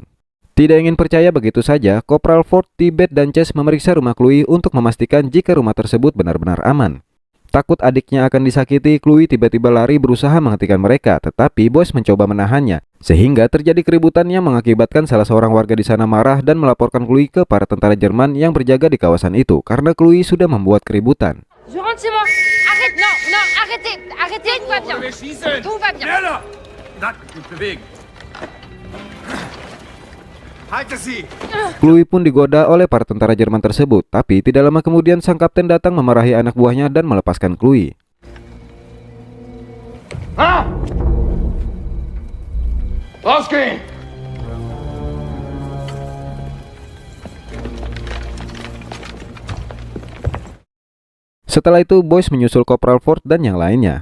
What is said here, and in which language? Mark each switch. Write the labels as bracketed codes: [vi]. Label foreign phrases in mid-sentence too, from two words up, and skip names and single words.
[id] Tidak ingin percaya begitu saja, Kopral Ford, Tibet, dan Chase memeriksa rumah Chloe untuk memastikan jika rumah tersebut benar-benar aman. Takut adiknya akan disakiti, Chloe tiba-tiba lari berusaha menghentikan mereka, tetapi Boyce mencoba menahannya. Sehingga terjadi keributan yang mengakibatkan salah seorang warga di sana marah dan melaporkan Chloe ke para tentara Jerman yang berjaga di kawasan itu karena Chloe sudah membuat keributan. [fr] Je rentre chez moi. Arrête, non, arrêtez, tout va bien. Tout va bien. [id] Chloe pun digoda oleh para tentara Jerman tersebut, tapi tidak lama kemudian sang kapten datang memarahi anak buahnya dan melepaskan Chloe. Setelah itu, Boyce menyusul Corporal Ford dan yang lainnya.